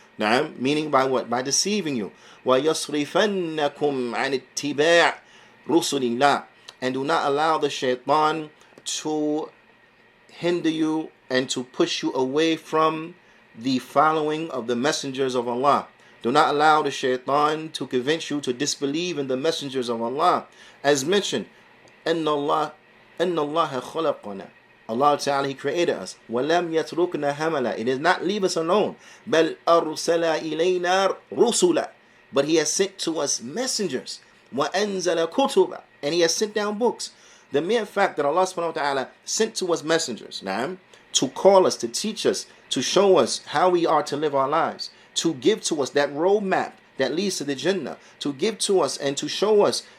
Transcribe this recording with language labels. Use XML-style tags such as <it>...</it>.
<en>Now, meaning by what? By deceiving you.</en> <ar>وَيَصْرِفَنَّكُمْ عَنِ اتِّبَاعِ رُسُلِ اللَّهِ.</ar> <en>And do not allow the shaitan to hinder you and to push you away from the following of the messengers of Allah. Do not allow the shaitan to convince you to disbelieve in the messengers of Allah. As mentioned,</en> <ar>إِنَّ اللَّهَ خَلَقَنَا.</ar> <en>Allah Ta'ala, He created us.</en> <ar>وَلَمْ يَتْرُكْنَا هَمَلًا.</ar> <en>He does not leave us alone.</en> <ar>بَلْ أَرْسَلَ إِلَيْنَا رُسُلًا.</ar> <en>But He has sent to us messengers.</en> <ar>وَأَنزَلَ كُتُبًا.</ar> <en>And He has sent down books. The mere fact that Allah subhanahu wa ta'ala sent to us messengers, now, to call us, to teach us, to show us how we are to live our lives, to give to us that roadmap that leads to the Jannah, to give to us and to show us</en>